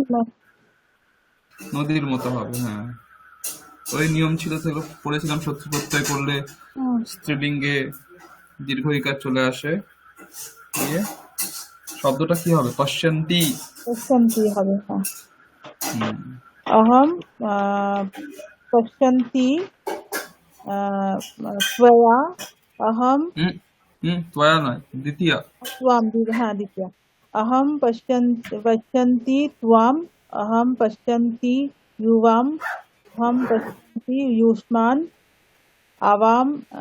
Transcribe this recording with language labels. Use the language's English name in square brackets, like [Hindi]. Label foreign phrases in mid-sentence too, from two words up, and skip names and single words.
[Bangla] না? নদীর মতো হবে, হ্যাঁ। ওই নিয়ম ছিল, সেগুলো পড়েছিলাম। শত্রু প্রত্যয় করলে স্ত্রীলিঙ্গে দীর্ঘ ইকার চলে আসে, দিয়ে শব্দটা কি হবে? পশ্যন্তি। পশ্যন্তি হবে, হ্যাঁ। হুম [Sanskrit] अहम पश्यन्ति त्वया अहम [Bangla] হুম त्वया नয়, দ্বিতীয়া। [Sanskrit] त्वाम हाँ दित्या अहम पश्यन्ति त्वाम अहम पश्यन्ति युवाम अहम पश्यन्ति युष्मान् आवाम